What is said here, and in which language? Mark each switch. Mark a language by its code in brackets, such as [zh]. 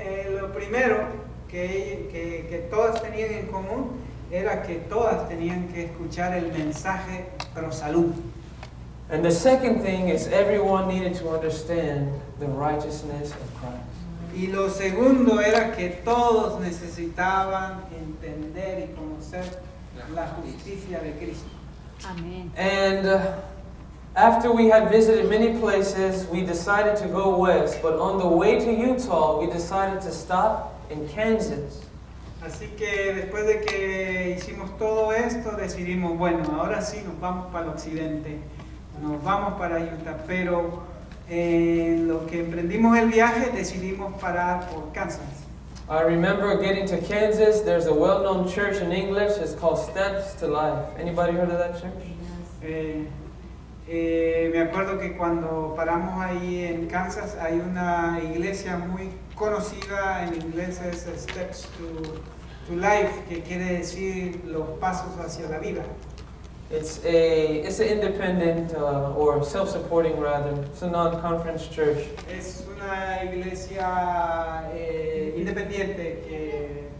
[es] Lo primero que todas tenían en común era que todas tenían que escuchar el mensaje pro salud. [en] And the second thing is everyone needed to understand the righteousness of Christ. [es] Y lo segundo era que todos necesitaban entender y conocer la justicia de Cristo. Amén. [en] And after we had visited many places, we decided to go west. But on the way to Utah, we decided to stop in Kansas. [es] Así que después de que hicimos todo esto, decidimos, bueno, ahora sí nos vamos para el occidente, nos vamos para Utah, pero en lo que emprendimos el viaje decidimos parar por Kansas. [en] I remember getting to Kansas. There's a well-known church in English. It's called Steps to Life. Anybody heard of that church? [es] Me acuerdo que cuando paramos ahí en Kansas hay una iglesia muy conocida, en inglés es Steps to Life, que quiere decir los pasos hacia la vida. [en] It's an independent or self-supporting rather. It's a non-conference church. [es] Es una iglesia independiente que